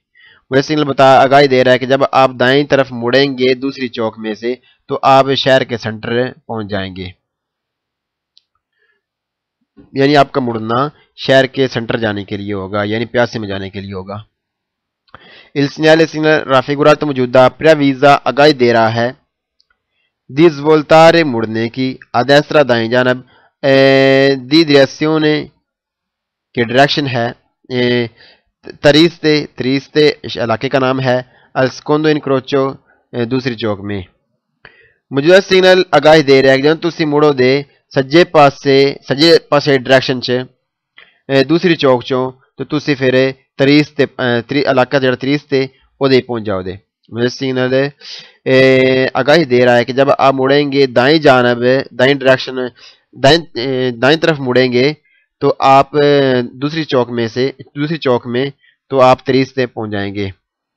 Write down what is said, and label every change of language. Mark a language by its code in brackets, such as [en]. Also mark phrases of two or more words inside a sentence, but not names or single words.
[ur] مجھے سگنل آگاہی دے رہا ہے کہ جب آپ دائیں طرف مڑیں گے دوسری چوک میں سے تو آپ شہر کے سینٹر پہنچ جائیں گے، یعنی آپ کا مڑنا شہر کے سینٹر جانے کے لیے ہوگا یعنی پیاسے میں جانے کے لیے ہوگا. [it] Il segnale raffigurato [ur] موجودہ پریویزا آگاہی دے رہا ہے [it] di svoltare [ur] مڑنے کی [it] a destra [ur] دائیں جانب [it] di direzione [ur] کے ڈائریکشن ہے تریستے علاقے کا نام ہے [it] al secondo incrocio [ur] دوسری چوک میں. [pa] موجودہ سگنل آگاہی دے رہا ہے کہ جب تسی مڑو دے سجے پاسے ڈائریکشن چ دوسری چوک چوں تو تسی پھر علاقہ جڑا تریستے او دے پہنچ جاؤ دے. [ur] مجھے سگنل آگاہی دے رہا ہے کہ جب آپ مڑیں گے دائیں جانب دائیں طرف مڑیں گے تو آپ دوسری چوک میں تو آپ تریستے پہنچ جائیں گے.